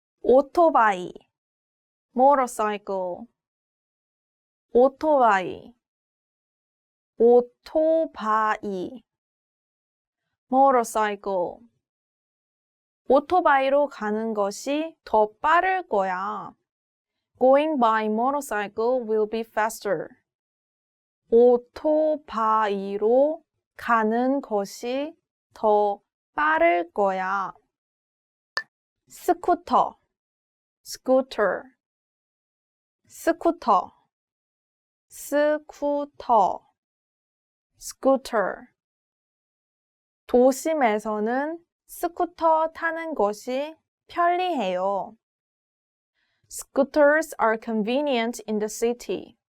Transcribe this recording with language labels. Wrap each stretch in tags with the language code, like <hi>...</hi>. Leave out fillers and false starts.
<ko>오토바이, motorcycle. 오토바이, 오토바이, motorcycle. 오토바이로 가는 것이 더 빠를 거야.</ko> <en>Going by motorcycle will be faster.</en> <ko>오토바이로 가는 것이 더 빠를 거야. 스쿠터, scooter, 스쿠터, 스쿠터, scooter. 도심에서는 스쿠터 타는 것이 편리해요.</ko> <en>Scooters are convenient in the city.</en>